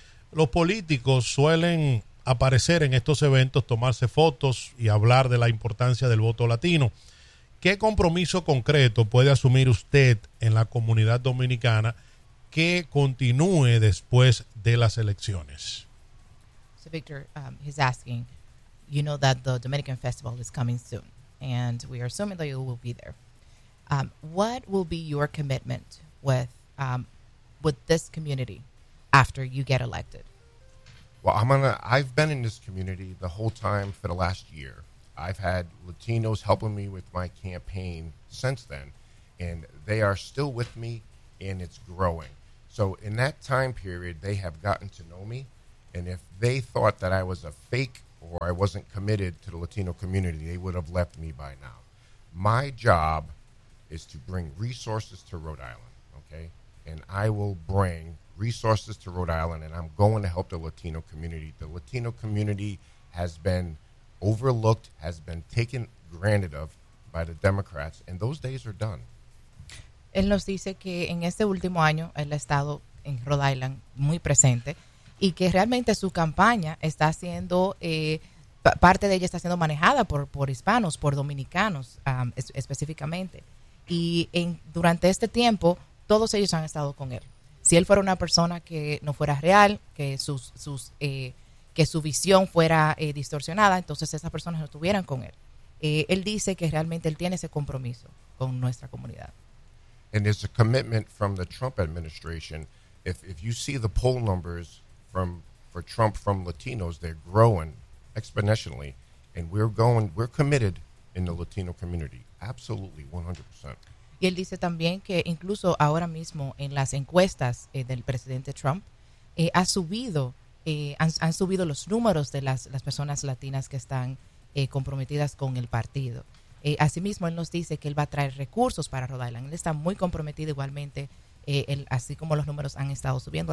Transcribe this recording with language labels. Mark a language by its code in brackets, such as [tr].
[es] Los políticos suelen aparecer en estos eventos, tomarse fotos y hablar de la importancia del voto latino. ¿Qué compromiso concreto puede asumir usted en la comunidad dominicana que continúe después de las elecciones? [en] So Victor, he's asking, you know that the Dominican Festival is coming soon, and we are assuming that you will be there. What will be your commitment with this community after you get elected? Well, I've been in this community the whole time for the last year. I've had Latinos helping me with my campaign since then, and they are still with me, and it's growing. So in that time period, they have gotten to know me, and if they thought that I was a fake or I wasn't committed to the Latino community, they would have left me by now. My job is to bring resources to Rhode Island, okay? And I will bring resources to Rhode Island, and I'm going to help the Latino community. The Latino community has been overlooked, has been taken granted of by the Democrats, and those days are done. [es] Él nos dice que en este último año él ha estado en Rhode Island muy presente, y que realmente su campaña está siendo, parte de ella está siendo manejada por hispanos, por dominicanos específicamente. Y durante este tiempo, todos ellos han estado con él. Si él fuera una persona que no fuera real, que su visión fuera distorsionada, entonces esas personas no estuvieran con él. Él dice que realmente él tiene ese compromiso con nuestra comunidad. [en] And it's a commitment from the Trump administration. If you see the poll numbers from for Trump from Latinos, they're growing exponentially, and we're committed in the Latino community. Absolutely, 100%. [es] Y él dice también que incluso ahora mismo en las encuestas del presidente Trump han subido los números de las personas latinas que están comprometidas con el partido. Asimismo, él nos dice que él va a traer recursos para Rhode Island. Él está muy comprometido igualmente, así como los números han estado subiendo.